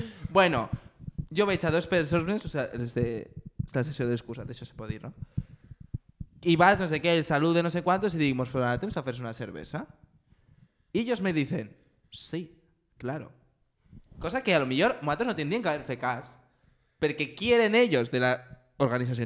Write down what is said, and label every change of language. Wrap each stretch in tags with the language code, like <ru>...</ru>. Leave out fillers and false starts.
<ca>Bueno, yo veig a 2 persones, o sea, les de la sessió d'excusa, d'això se pot dir, no?</ca> <es>Y vas, no sé qué, el saludo de no sé cuántos y dijimos, fuera de temps a hacerse una cerveza. Y ellos me dicen, sí, claro.</es> <ca>Cosa que a lo millor nosaltres no tindríem que haver fet cas. Perquè qui eren ells de la organització?</ca>